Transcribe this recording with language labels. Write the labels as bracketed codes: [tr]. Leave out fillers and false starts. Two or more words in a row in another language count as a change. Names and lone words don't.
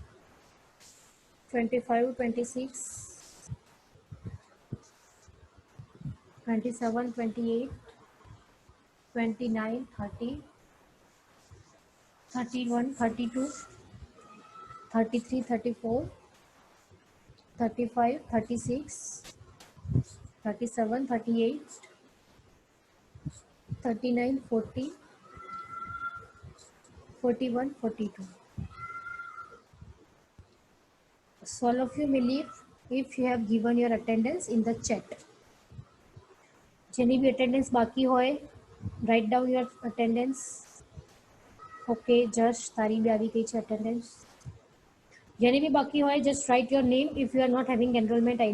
[en] 25, 26, 27, 28, 29, 30, 31, 32, 33, 34, 35, 36, 37, 38, 39, 40, 41, 42. So all of you may leave if you have given your attendance in the chat. [gu] જેની બી attendance બાકી હોય, [en] write down your attendance. Okay, Josh, [gu] તારી બી આવી ગઈ છે attendance. જેની બી બાકી હોય, [en] just write your name if you are not having enrollment ID.